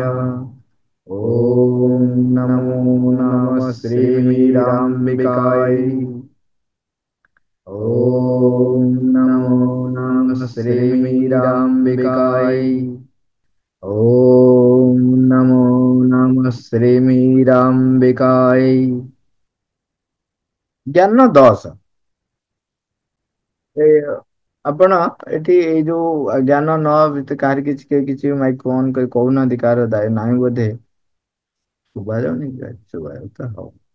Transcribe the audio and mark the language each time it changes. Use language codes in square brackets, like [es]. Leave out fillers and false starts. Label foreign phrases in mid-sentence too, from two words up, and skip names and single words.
[sa] ॐ नमो नमः श्रीमीराम्बिकायै। ॐ नमो नमः श्रीमीराम्बिकायै। ॐ नमो नमः श्रीमीराम्बिकायै। [or] ଜ୍ଞାନ 10 ଆପଣ ଏଠି ଏଇ ଯୋଉ ଜ୍ଞାନ 9 ଭିତରେ କାହାର କିଛି ମାଇକ୍ ଅନ୍ କରି କହୁନାହାନ୍ତି, କାହାର ଦାୟ ନାହିଁ ବୋଧେ, ଶୁଭା ଯାଉନି? ଶୁଭା ତ ହଉ।